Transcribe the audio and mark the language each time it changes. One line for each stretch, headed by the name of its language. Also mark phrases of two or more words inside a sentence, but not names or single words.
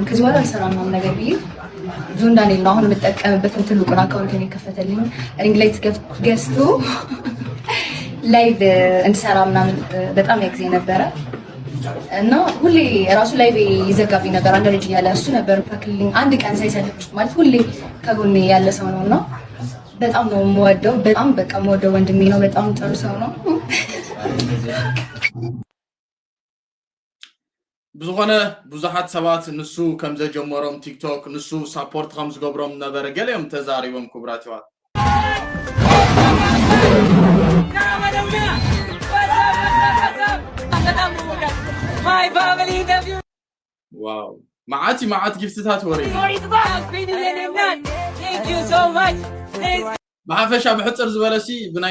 Amharic: ከዚህ በኋላ አልሰራም ምናምን ነገር ብዬ ጆን ዳንኤል ነው አሁን የምጠቀምበትን ትልቁን አካውንቴን የከፈተልኝ ሪንግ ላይት ገዝቶ ላይቭ እንድሰራ ምናምን በጣም ያግዜ ነበረ እና ሁሌ ራሱ ላይቭ ይዘጋብኝ ነበር። አንድ ልጅ ያለ እሱ ነበር ፓክሊንግ አንድ ቀን ሳይሰለች ማለት ሁሌ ከጎኔ ያለ ሰው ነውና በጣም ነው የምወደው። በጣም በቃ የምወደው ወንድሜ ነው። በጣም ጥሩ ሰው ነው።
Tigrinya: ብዙኾነ ብዙሓት ሰባት ንሱ ከም ዘጀመሮም ቲክቶክ ንሱ ሳፖርት ከም ዝገብሮም ነበረ ገሊኦም ተዛሪቦም ክቡራት ይዋት ዋው ማዓት ጊፍትታት ወሬ ብሓፈሻ ብሕፅር ዝበለሲ ብናይ